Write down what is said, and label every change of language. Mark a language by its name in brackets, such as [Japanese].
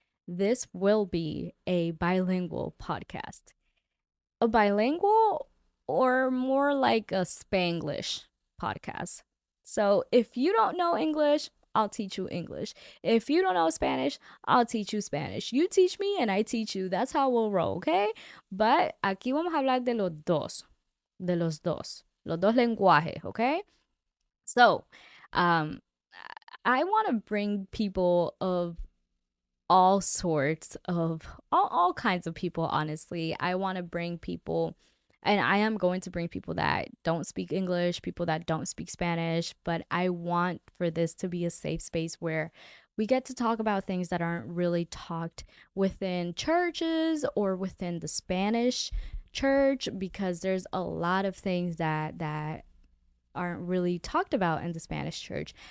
[English] This will be a bilingual podcast. A bilingual or more like a Spanglish podcast. So if you don't know English, I'll teach you English. If you don't know Spanish, I'll teach you Spanish. You teach me and I teach you. That's how we'll roll, okay? But [Spanish] aquí vamos a hablar de los dos lenguajes, okay? [English] So, um, I want to bring people of all sorts of all kinds of people, honestly. I want to bring people, and I am going to bring people that don't speak English, people that don't speak Spanish, but I want for this to be a safe space where we get to talk about things that aren't really talked within churches or within the Spanish church, because there's a lot of things that aren't really talked about in the Spanish church.